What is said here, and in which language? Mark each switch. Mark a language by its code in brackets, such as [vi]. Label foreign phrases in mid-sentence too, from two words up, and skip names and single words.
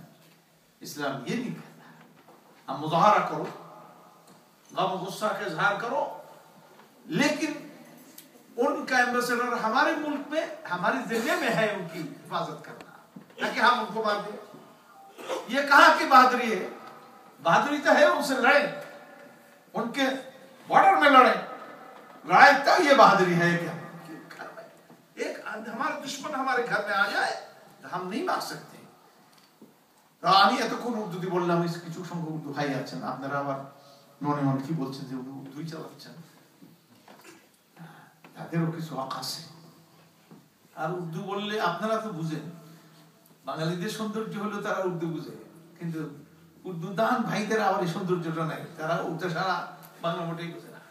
[ur] اسلام یہ نہیں کہتا ہم مظاہرہ کرو غم غصہ کا اظہار کرو لیکن ان کا ایمبیسڈر ہمارے ملک میں ہمارے ذمے میں ہے ان کی حفاظت کرنا نہ کہ ہم ان کو مار دیں. یہ کہاں کی بہادری ہے؟ بہادری تو ہے ان سے لڑیں ان کے بارڈر میں لڑیں. لڑائی تو یہ بہادری ہے کہ گھر میں ایک ہمارا دشمن ہمارے گھر میں آ جائے تو ہم نہیں مار سکتے. [bn] আমি এতক্ষণ উর্দু দিয়ে বললাম কিছু সংখ্যক উর্দু ভাই আছেন আপনারা আবার মনে মনে কি বলছেন যে উর্দুই চালাচ্ছেন তাদেরও কিছু হক আছে. আর উর্দু বললে আপনারা তো বুঝেন বাঙালিদের সৌন্দর্য হলো তারা উর্দু বুঝে কিন্তু উর্দু দান ভাইদের আবার এই সৌন্দর্যটা নাই তারা উর্দু সারা বাংলা মোটেই বুঝে না.